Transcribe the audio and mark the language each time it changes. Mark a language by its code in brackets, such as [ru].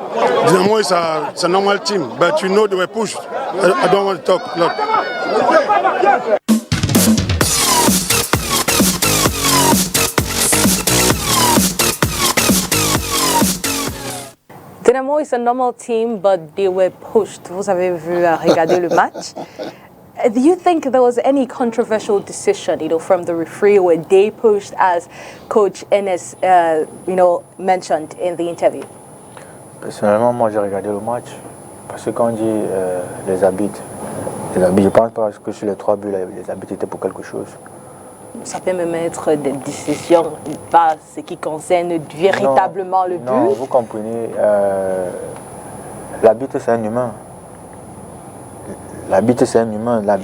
[en] Dinamo is a normal team, but you know they were pushed. I don't want to talk a lot. Dinamo is a normal team, but they were pushed. [fr] Vous avez vu regarder le match. [en] Do you think there was any controversial decision, from the referee where they pushed, as Coach Enes, mentioned in the interview? [fr] Personnellement, moi j'ai regardé le match parce que quand on dit les arbitres, je pense pas que sur les 3 buts, les arbitres étaient pour quelque chose. Ça peut même être des décisions, pas ce qui concerne véritablement le but. Non, vous comprenez, l'arbitre c'est un humain. L'arbitre c'est un humain.